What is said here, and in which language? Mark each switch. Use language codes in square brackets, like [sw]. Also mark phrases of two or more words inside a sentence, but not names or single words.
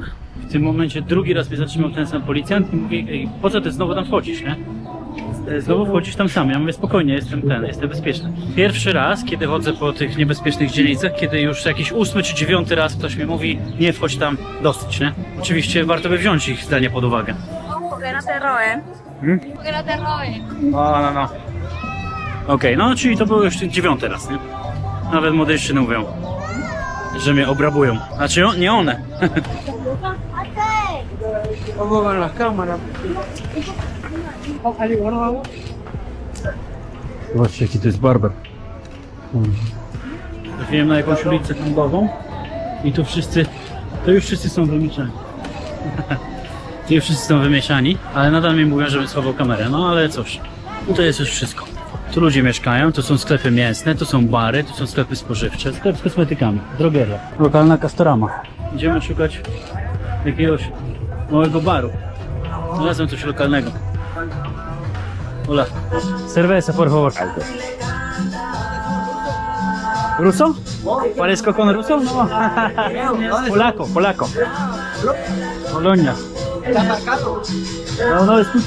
[pl] W tym momencie drugi raz mnie zatrzymał ten sam policjant i mówi: ej, po co ty znowu tam wchodzisz, nie? Znowu wchodzisz tam sam. Ja mówię: spokojnie, jestem bezpieczny. Pierwszy raz, kiedy chodzę po tych niebezpiecznych dzielnicach, kiedy już jakiś 8. czy 9. raz ktoś mi mówi: nie wchodź tam, dosyć, nie? Oczywiście warto by wziąć ich zdanie pod uwagę. [es] Que no te roben. Que no te roben. No. [pl] Okej, no czyli to był już 9. raz, nie? Nawet młodejszczyny mówią, że mnie obrabują. Znaczy nie one. [es] Vamos con las cámaras. [pl] Zobaczcie, jaki to jest barber. Trafiłem na jakąś ulicę handlową i tu już wszyscy są wymieszani. Tu już wszyscy są wymieszani, ale nadal mi mówią, żebym schował kamerę. No ale cóż, to jest już wszystko. Tu ludzie mieszkają, tu są sklepy mięsne, tu są bary, tu są sklepy spożywcze, sklep z kosmetykami, drogeria. Lokalna Castorama. Idziemy szukać jakiegoś małego baru. Znalazłem coś lokalnego. [es] Hola. Cerveza, por favor. ¿Ruso? ¿Parezco con ruso? No. Polaco. Polonia. Está marcado. No escucho.